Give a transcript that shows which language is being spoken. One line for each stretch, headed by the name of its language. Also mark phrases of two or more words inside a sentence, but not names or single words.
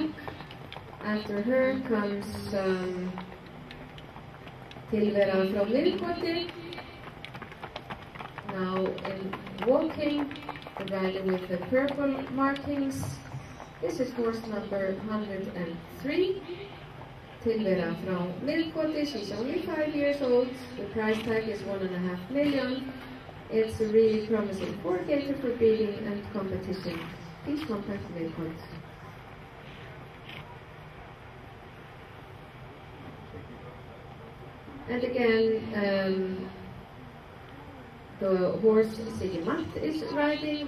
English: After her comes Tilvera frá Miðkoti. Now in walking, the rider with the purple markings. This is horse number 103. Tilvera frá Miðkoti. She's only 5 years old. The price tag is 1.5 million. It's a really promising four-gaiter for breeding and competition. Please contact Miðkoti. And again, the horse Siggi Matt is riding.